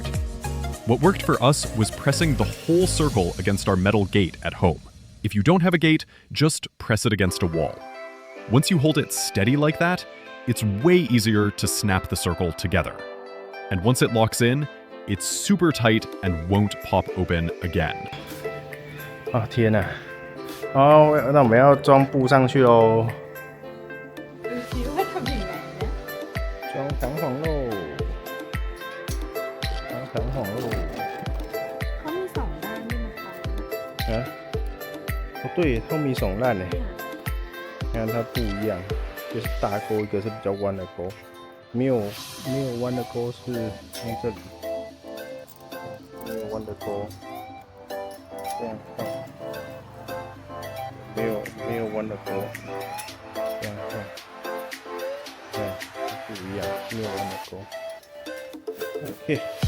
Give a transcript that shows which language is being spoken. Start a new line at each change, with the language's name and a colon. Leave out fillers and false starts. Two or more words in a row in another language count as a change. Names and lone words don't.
English: What worked for us was pressing the whole circle against our metal gate at home. If you don't have a gate, just press it against a wall. Once you hold it steady like that, it's way easier to snap the circle together. And once it locks in, it's super tight and won't pop open again.
Chinese: 啊天哪！好，那我们要装布上去喽。装弹簧喽！装弹簧喽！
Thai: 它มี2ด้านด้วยนะคะ。
Chinese: 哦对，它
Thai: มี2 ด้าน
Chinese: 呢。看它不一样，就是大钩，一个是比较弯的钩，没有弯的钩是从这里，没有弯的钩，这样看。没有弯的钩，这样看，不一样，没有弯的钩。OK。